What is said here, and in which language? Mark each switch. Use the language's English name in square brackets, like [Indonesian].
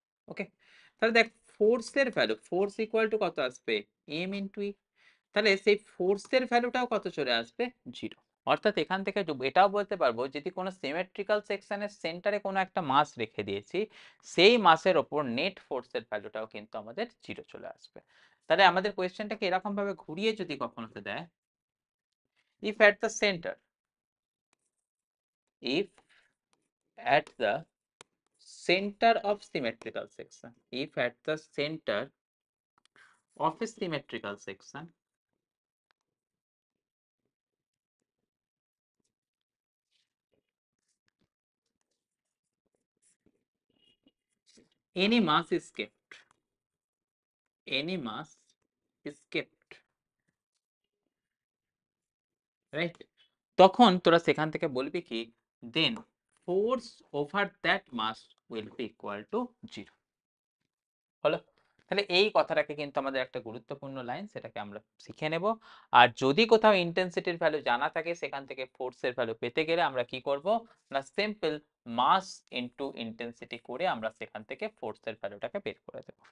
[Bangla] ওকে, তাহলে দেখ ফোর্সের ভ্যালু, ফোর্স ইকুয়াল টু কত আসবে, এম ইন্টু ই। তাহলে সেই ফোর্সের ভ্যালুটাও কত চলে আসবে, জিরো। অর্থাৎ এখান থেকে এটাও বলতে পারবো যদি কোনো সিমেট্রিক্যাল সেকশনের সেন্টারে কোনো একটা মাস রেখে দিয়েছি, সেই মাসের ওপর নেট ফোর্সের ভ্যালুটাও কিন্তু আমাদের জিরো চলে আসবে। তাহলে আমাদের কোয়েশ্চেনটাকে এরকম ভাবে ঘুরিয়ে যদি কখনো দেয়, [English] if at the center, if at the center of symmetrical section, if at the center of a symmetrical section any mass is kept, any mass is kept, right? [Bangla] তখন তোরা সেখান থেকে বলবি কি [English] then force over that mass will be equal to zero। [Bangla] হলো? তাহলে এই কথাটাকে কিন্তু আমাদের একটা গুরুত্বপূর্ণ লাইন, সেটাকে আমরা শিখে নেব। আর যদি কোথাও ইন্টেন্সিটির ভ্যালু জানা থাকে সেখান থেকে ফোর্সের ভ্যালু পেতে গেলে আমরা কি করব না সিম্পল মাস ইনটু ইন্টেন্সিটি করে আমরা সেখান থেকে ফোর্সের ভ্যালুটাকে বের করে দেব।